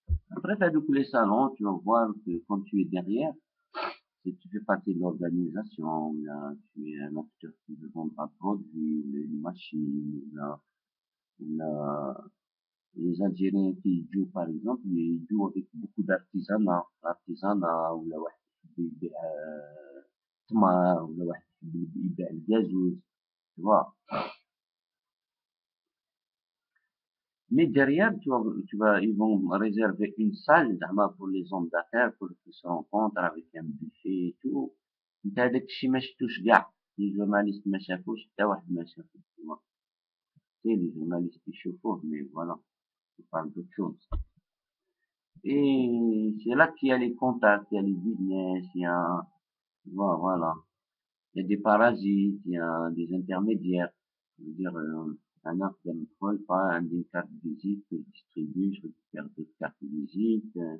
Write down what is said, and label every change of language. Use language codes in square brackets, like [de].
[fr] Après, t'as tous les salons, tu vas voir que quand tu es derrière, si tu fais partie de l'organisation, là, tu es un acteur qui veut vendre un produit, une machine, là, les Algériens qui jouent, par exemple, ils jouent avec beaucoup d'artisanat, ou là, [ar] واحد يبيع تمر ولا واحد يبيع الجازوز, [fr] tu vois. Mais derrière, ils vont réserver une salle pour les hommes d'affaires, pour qu'ils se rencontrent avec un buffet et tout. [ar] انت هذاك الشيء ما شفتوش كاع لي جورناليست، ما شافوش حتى واحد ما شافو. لي جورناليست يشوفوه مي فوالا [fr] on parle d'autre chose. Et c'est là qu'il y a les contacts, il y a les business, il y a voilà, il y a des parasites, il y a des intermédiaires. Je veux dire, un arc de métropole, pas une carte de visite que je distribue, je récupère des cartes de visite.